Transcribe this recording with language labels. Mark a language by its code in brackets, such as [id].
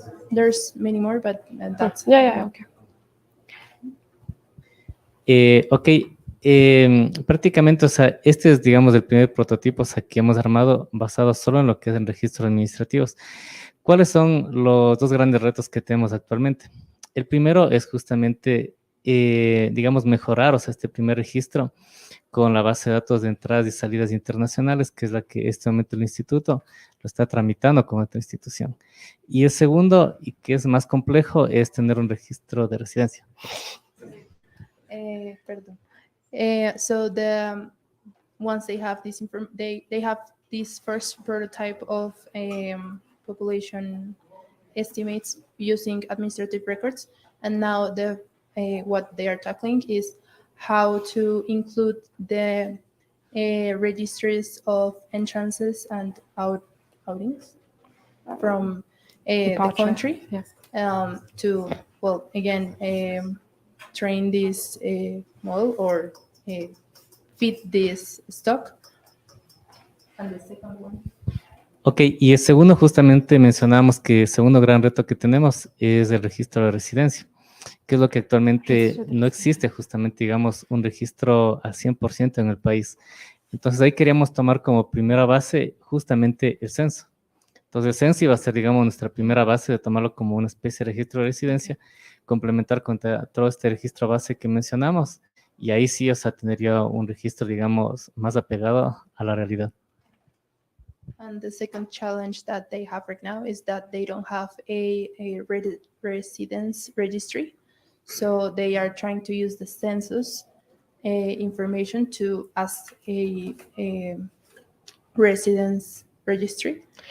[en] There's many more, but that's Okay. [es] Ok, prácticamente, o sea, este es, digamos, el primer prototipo, o sea, que hemos armado basado solo en lo que es en registros administrativos. ¿Cuáles son los dos grandes retos que tenemos actualmente? El primero es justamente, digamos, mejorar, o sea, este primer registro con la base de datos de entradas y salidas internacionales, que es la que en este momento el instituto lo está tramitando con otra institución. Y el segundo, y que es más complejo, es tener un registro de residencia. Perdón. [en] So once they have this they have this first prototype of population estimates using administrative records, and now what they are tackling is how to include the registries of entrances and outings from the country. Yes. To, well, again, train this model or feed this stock. And the second one. [es] Ok, y el segundo, justamente mencionábamos que el segundo gran reto que tenemos es el registro de residencia, que es lo que actualmente no existe, justamente, digamos, un registro al 100% en el país. Entonces ahí queríamos tomar como primera base justamente el censo. Entonces el censo iba a ser, digamos, nuestra primera base de tomarlo como una especie de registro de residencia, complementar con todo este registro base que mencionamos, y ahí sí, o sea, tendría un registro, digamos, más apegado a la realidad. [en] And the second challenge that they have right now is that they don't have a residence registry. So they are trying to use the census information as a residence registry.